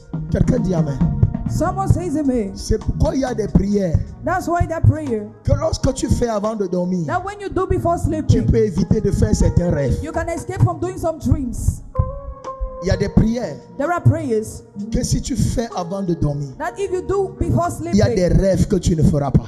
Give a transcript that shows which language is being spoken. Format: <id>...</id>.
<fr>Quelqu'un dit amen.</fr> <en>Someone says amen.</en> <fr>C'est pourquoi il y a des prières</fr> <en>That's why that prayer,</en> <fr>que lorsque tu fais avant de dormir,</fr> <en>that when you do before</en> <fr>tu</fr> <en>sleeping,</en> <fr>peux éviter de faire certains rêves.</fr> <en>you can escape from doing some dreams.</en> <fr>Il y a des prières</fr> <en>There are prayers</en> <fr>que si tu fais avant de dormir,</fr> <en>that if you do before</en> <fr>il y a des</fr> <en>sleeping,</en> <fr>rêves que tu ne feras pas.</fr>